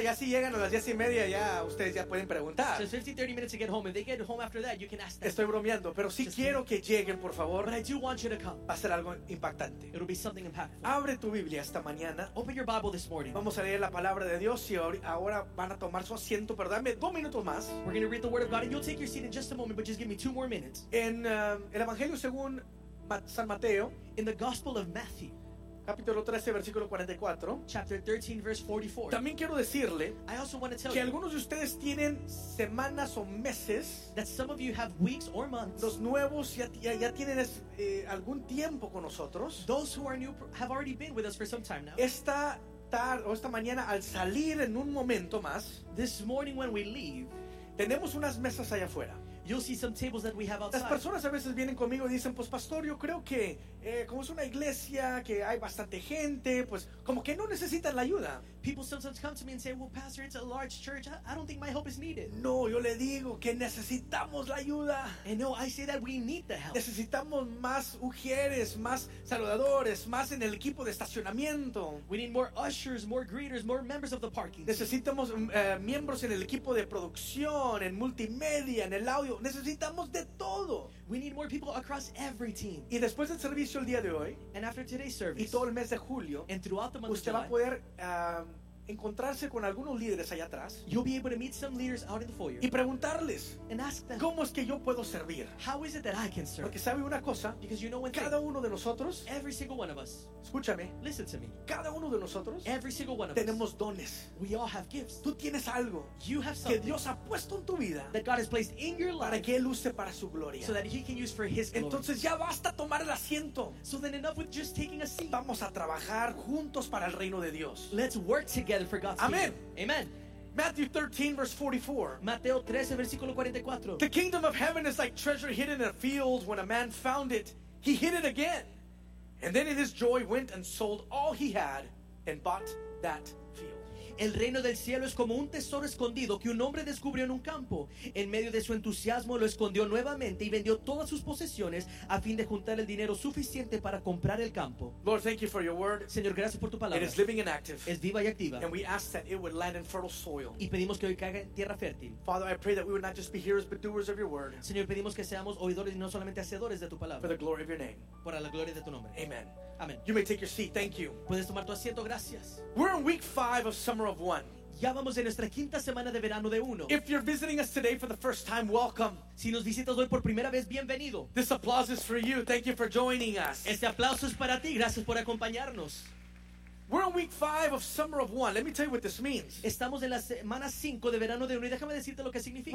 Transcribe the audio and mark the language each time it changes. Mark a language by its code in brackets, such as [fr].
[es] Ya si llegan a las 10 y media, ya ustedes ya pueden preguntar. [en] So 15, 30 minutes to get home. If they get home after that, you can ask them. [es] Estoy bromeando, pero sí [en] just [es] quiero que lleguen, por favor. [en] But I do want you to come. [es] Va a ser algo impactante. [en] It'll be something impactful. [es] Abre tu Biblia esta mañana. [en] Open your Bible this morning. [es] Vamos a leer la palabra de Dios y ahora van a tomar su asiento, pero dame dos minutos más. [en] We're going to read the word of God and you'll take your seat in just a moment, but just give me two more minutes. [es] En el Evangelio según San Mateo, [en] in the Gospel of Matthew, [es] capítulo 13, versículo 44. [en] Chapter 13, verse 44. [es] También quiero decirle, [en] I also want to tell [es] que [en] you, [es] algunos de ustedes tienen semanas o meses, [en] that some of you have weeks or months, [es] los nuevos ya tienen algún tiempo con nosotros, [en] those who are new have already been with us for some time now. [es] Esta mañana al salir en un momento más, [en] this morning when we leave, [es] tenemos unas mesas allá afuera. [en] You'll see some tables that we have outside. [es] Las personas a veces vienen conmigo y dicen, pues pastor, yo creo que como es una iglesia que hay bastante gente, pues como que no necesitan la ayuda. [en] People sometimes come to me and say, well pastor, it's a large church, I don't think my help is needed. [es] No, yo le digo que necesitamos la ayuda. [en] And no, I say that we need the help. [es] Necesitamos más ujieres, más saludadores, más en el equipo de estacionamiento. [en] We need more ushers, more greeters, more members of the parking. [es] Necesitamos miembros en el equipo de producción, en multimedia, en el audio. Necesitamos de todo. [en] We need more people across every team. [es] Y después del servicio el día de hoy, [en] and after today's service, [es] y todo el mes de julio, [en] and throughout the month [es] usted [en] of July, [es] va a poder encontrarse con algunos líderes allá atrás, [en] you'll be able to meet some leaders out in the foyer, [es] y preguntarles, [en] and ask them, [es] ¿cómo es que yo puedo servir? [en] How is it that I can serve? [es] Porque sabe una cosa, [en] because you know when [es] cada uno de nosotros, [en] every single one of us, [es] escúchame, [en] listen to me, [es] cada uno de nosotros, [en] every single one of [es] tenemos [en] us, [es] dones, [en] we all have gifts, [es] tú tienes algo, [en] you have [es] que Dios ha puesto en tu vida, [en] that God has placed in your life, [es] para que él use para su gloria, [en] so that he can use for his glory. [es] Entonces ya basta tomar el asiento, [en] so then enough with just taking a seat, [es] vamos a trabajar juntos para el reino de Dios, [en] let's work together. For God's [es] amen. [en] Kingdom. Amen. Matthew 13, verse 44. [es] Mateo 13, versículo 44. [en] The kingdom of heaven is like treasure hidden in a field. When a man found it, he hid it again. And then in his joy went and sold all he had and bought that field. [es] El reino del cielo es como un tesoro escondido que un hombre descubrió en un campo. En medio de su entusiasmo lo escondió nuevamente y vendió todas sus posesiones a fin de juntar el dinero suficiente para comprar el campo. [en] Lord, thank you for your word. [es] Señor, gracias por tu palabra. [en] It is living and active. [es] Es viva y activa. [en] And we ask that it would land in fertile soil. [es] Y pedimos que hoy caiga en tierra fértil. [en] Father, I pray that we would not just be hearers but doers of your word. [es] Señor, pedimos que seamos oidores y no solamente hacedores de tu palabra. [en] For the glory of your name. [es] Por la gloria de tu nombre. [en] Amen. [es] Amen. [en] You may take your seat. Thank you. [es] Puedes tomar tu asiento. Gracias. [en] We're in week 5 of summer of one. [es] Ya vamos en nuestra quinta semana de verano de uno. [en] If you're visiting us today for the first time, welcome. [es] Si nos visitas hoy por primera vez, bienvenido. [en] This applause is for you. Thank you for joining us. [es] Este aplauso es para ti. Gracias por acompañarnos. [en] We're on week 5 of summer of one. Let me tell you what this means. [es] Estamos en la semana 5 de verano de uno y déjame decirte lo que significa.